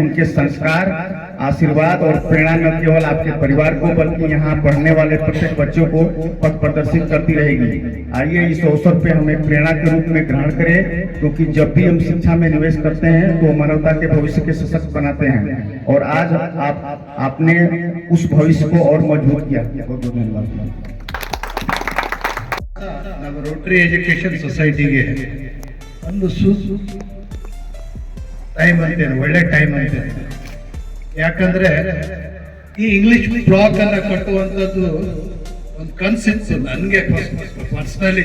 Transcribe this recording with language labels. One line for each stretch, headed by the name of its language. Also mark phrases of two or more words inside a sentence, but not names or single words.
Hindi: उनके संस्कार, आशीर्वाद और प्रेरणा न केवल आपके परिवार को बल्कि यहाँ पढ़ने वाले प्रत्येक बच्चों को पथ प्रदर्शित करती रहेगी। आइए इस अवसर पे हम एक प्रेरणा के रूप में ग्रहण करें, क्योंकि जब भी हम शिक्षा में निवेश करते हैं तो मानवता के भविष्य के सशक्त बनाते हैं और आज आपने उस भविष्य को और मजबूत किया। बहुत बहुत धन्यवाद।
Kannada: ನಮ್ಮ ರೋಟರಿ ಎಜುಕೇಶನ್ ಸೊಸೈಟಿಗೆ ಒಂದು ಟೈಮ್ ಅಂತೇನೆ, ಒಳ್ಳೆ ಟೈಮ್ ಅಂತೇನೆ. ಯಾಕಂದ್ರೆ ಈ ಇಂಗ್ಲಿಷ್ ಬ್ಲಾಕ್ ಅನ್ನ ಕಟ್ಟುವಂಥದ್ದು ಒಂದು ಕನ್ಸಿತ್ತು ನನಗೆ ಪರ್ಸನಲಿ.